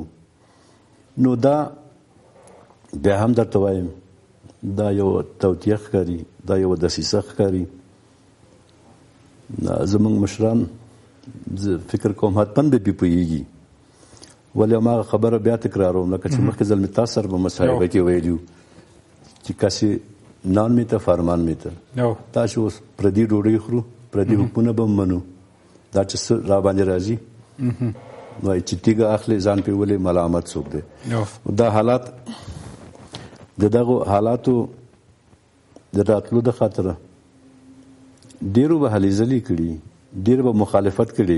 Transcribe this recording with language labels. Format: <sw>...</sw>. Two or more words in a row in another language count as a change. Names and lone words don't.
<ps>نو دا بیا هم درته وایم دا یو توطیه ښکاري، دا یو دسیسه ښکاري. زموږ مشران زه فکر کوم حتما به پې پوهېږي. ولې هماغه خبره بیا تکراروم لکه چې مخکې ځل مې تاسو سره په مصاحبه کې ویلي وو چې</ps> <fa>کسې نان میته فرمان میته.</fa> <ps>تاسو اوس پردي ډوډۍ خورو، پردي حکمونه به منو. دا چې څه را باندې راځي وایي چې تیږه اخلي ځان پې ولې ملامت څوک دی. دا حالات د دغو حالاتو د راتلو د خاطره ډېرو به هلې ځلې کړي، ډېر به مخالفت کړي.</ps>